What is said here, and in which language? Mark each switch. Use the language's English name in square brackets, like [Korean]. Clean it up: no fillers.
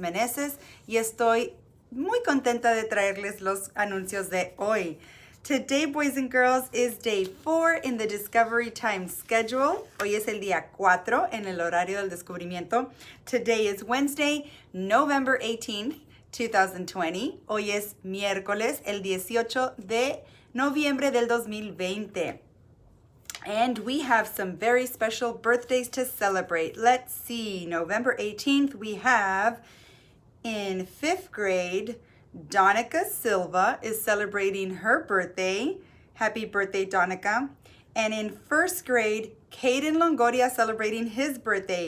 [Spanish] Meneses, y estoy muy contenta de traerles los anuncios de hoy. [English] Today, boys and girls, is day 4 in the Discovery Time schedule. [Spanish] Hoy es el día 4 en el horario del descubrimiento. [English] Today is Wednesday, November 18th, 2020. [Spanish] Hoy es miércoles, el 18 de noviembre del 2020. [English] And we have some very special birthdays to celebrate. Let's see, November 18th, we have in 5th grade, Donica Silva is celebrating her birthday. Happy birthday, Donica. And in 1st grade, Caden Longoria celebrating his birthday.